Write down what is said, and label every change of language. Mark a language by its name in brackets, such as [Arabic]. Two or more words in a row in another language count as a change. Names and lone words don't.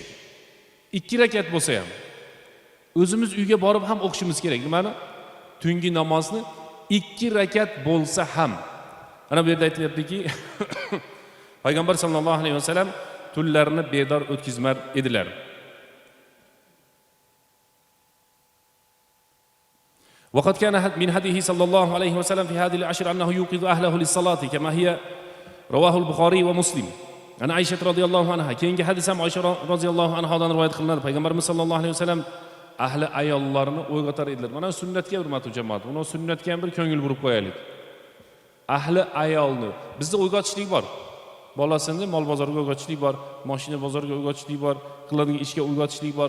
[Uzbek] 2 rakat bo'lsa ham o'zimiz uyga borib ham o'qishimiz kerak. Nimani? Tungi namozni 2 rakat bo'lsa ham. Ana bu yerda aytilyaptiki, Payg'ambar [Arabic] صلى الله عليه وسلم [Uzbek] tunlarni bedor o'tkazmar edilar. [Arabic] وقد كان من هديه صلى الله عليه وسلم في هذه العشر أنه يوقظ أهله للصلاة كما هي رواه البخاري ومسلم. [Uzbek] Ana Aysha [Arabic] رضي الله عنها [Uzbek] keyingi hadis ham Aysha radhiyallohu anhadan rivoyat qilinadi. Payg'ambarimiz [Arabic] صلى الله عليه وسلم [Uzbek] ahli ayollarni o'ygatar edilar. Mana sunnatga hurmatli jamoat. Uni sunnatga ham bir ko'ngil burib qo'yaylik. Ahli ayolni bizda o'ygatishlik bor. Bolasini mol bozoriga o'ygatishlik bor, mashina bozoriga o'ygatishlik bor, qiladigan ishga o'ygatishlik bor.